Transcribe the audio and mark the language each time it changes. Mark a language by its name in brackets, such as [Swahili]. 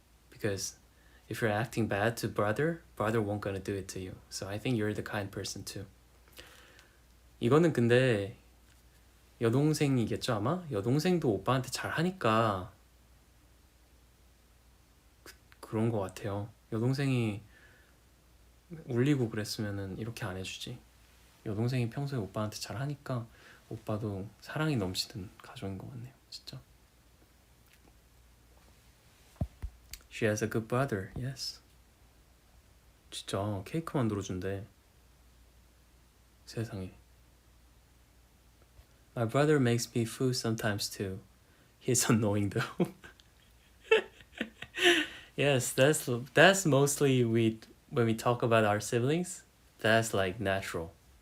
[English] Because if you're acting bad to brother won't gonna do it to you. So I think you're the kind person too. [Korean] 이거는 근데 여동생이겠죠 아마? 여동생도 오빠한테 잘하니까 그런 거 같아요. 여동생이 울리고 그랬으면은 이렇게 안 해주지. 여동생이 평소에 오빠한테 잘하니까 오빠도 사랑이 넘치는 가족인 것 같네요. 진짜. [English] She has a good brother. Yes. [Korean] 진짜 케이크 만들어준대. 세상에. [English] My brother makes me food sometimes too. He's annoying though. Yes, that's mostly we when we talk about our siblings, that's like natural.